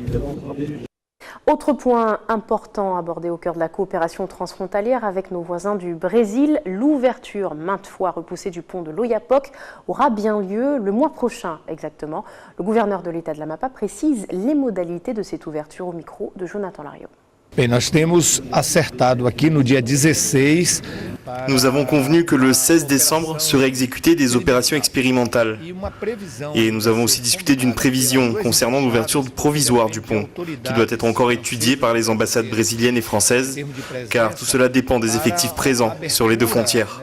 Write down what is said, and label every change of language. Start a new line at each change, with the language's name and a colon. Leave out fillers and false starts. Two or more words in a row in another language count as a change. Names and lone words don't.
French: Autre point important abordé au cœur de la coopération transfrontalière avec nos voisins du Brésil, l'ouverture maintes fois repoussée du pont de l'Oyapock aura bien lieu le mois prochain exactement. Le gouverneur de l'État de la MAPA précise les modalités de cette ouverture au micro de Jonathan Lariot.
Portuguese: Bem, nós temos acertado aqui no dia 16.
French: Nous avons convenu que le 16 décembre seraient exécutées des opérations expérimentales. Et nous avons aussi discuté d'une prévision concernant l'ouverture provisoire du pont, qui doit être encore étudiée par les ambassades brésiliennes et françaises, car tout cela dépend des effectifs présents sur les deux frontières.